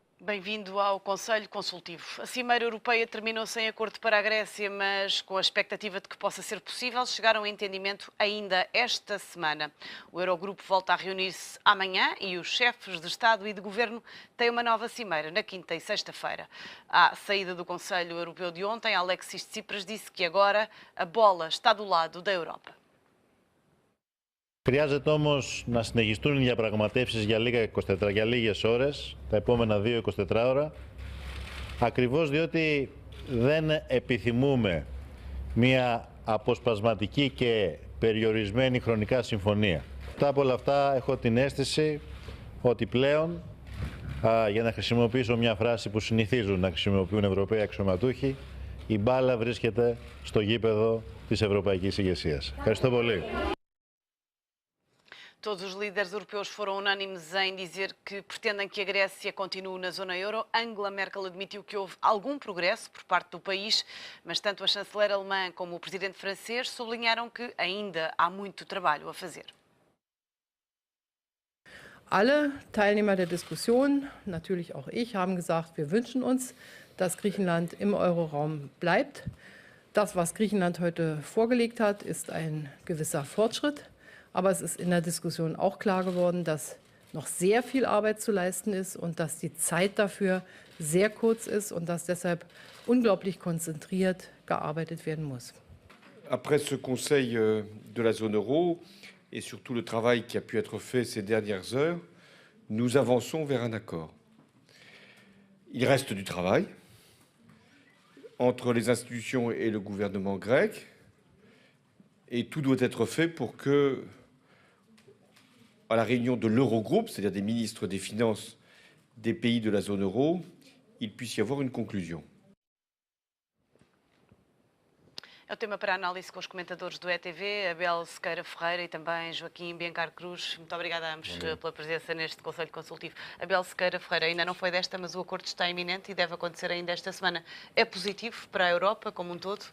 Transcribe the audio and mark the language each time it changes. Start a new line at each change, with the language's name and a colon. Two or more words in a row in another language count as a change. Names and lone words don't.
Portuguese: Bem-vindo ao Conselho Consultivo. A Cimeira Europeia terminou sem acordo para a Grécia, mas com a expectativa de que possa ser possível chegar a um entendimento ainda esta semana. O Eurogrupo volta a reunir-se amanhã e os chefes de Estado e de Governo têm uma nova cimeira na quinta e sexta-feira. À saída do Conselho Europeu de ontem, Alexis Tsipras disse que agora a bola está do lado da Europa.
Greek: Χρειάζεται όμως να συνεχιστούν οι διαπραγματεύσεις για λίγες ώρες, τα επόμενα 2-24 ώρα, ακριβώς διότι δεν επιθυμούμε μια αποσπασματική και περιορισμένη χρονικά συμφωνία. Μετά από όλα αυτά έχω την αίσθηση ότι πλέον, για να χρησιμοποιήσω μια φράση που συνηθίζουν να χρησιμοποιούν Ευρωπαίοι αξιωματούχοι, η μπάλα βρίσκεται στο γήπεδο της Ευρωπαϊκής Ηγεσίας. Ευχαριστώ πολύ.
Portuguese: Todos os líderes europeus foram unânimes em dizer que pretendem que a Grécia continue na zona euro. Angela Merkel admitiu que houve algum progresso por parte do país, mas tanto a chanceler alemã como o presidente francês sublinharam que ainda há muito trabalho a fazer.
German: Alle Teilnehmer der Diskussion, natürlich auch ich, haben gesagt, wir wünschen uns, dass Griechenland im Euroraum bleibt. Das, was Griechenland heute vorgelegt hat, ist ein gewisser Fortschritt. Aber es ist in der Diskussion auch klar geworden, dass noch sehr viel Arbeit zu leisten ist und dass die Zeit dafür sehr kurz ist und dass deshalb unglaublich konzentriert gearbeitet werden muss.
French: Après ce Conseil de la zone euro et surtout le travail qui a pu être fait ces dernières heures, nous avançons vers un accord. Il reste du travail entre les institutions et le gouvernement grec et tout doit être fait pour que, à la réunion de l'Eurogroupe, c'est-à-dire des ministres des Finances des pays de la zone euro, il puisse y avoir une conclusion.
Portuguese: É o tema para análise com os comentadores do ETV, Abel Sequeira Ferreira e também Joaquim Biancar Cruz. Muito obrigada a ambos pela presença neste Conselho Consultivo. Abel Sequeira Ferreira, ainda não foi desta, mas o acordo está iminente e deve acontecer ainda esta semana. É positivo para a Europa como um todo?